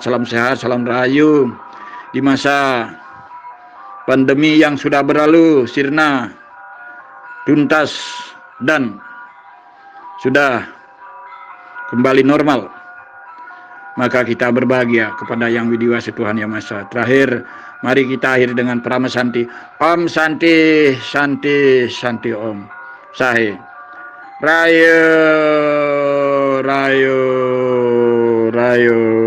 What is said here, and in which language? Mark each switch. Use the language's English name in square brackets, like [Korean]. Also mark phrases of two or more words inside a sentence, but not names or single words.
[Indonesian] Salam sehat, salam rahayu. Di masa pandemi yang sudah berlalu, sirna, tuntas, dan sudah kembali normal, maka kita berbahagia kepada Yang Widiwasa Tuhan Yang Maha Esa. Terakhir, mari kita akhiri dengan Prama Santi. [Sanskrit] Om Santi, Santi, Santi Om. Sahe. Rayo, Rayo, Rayo.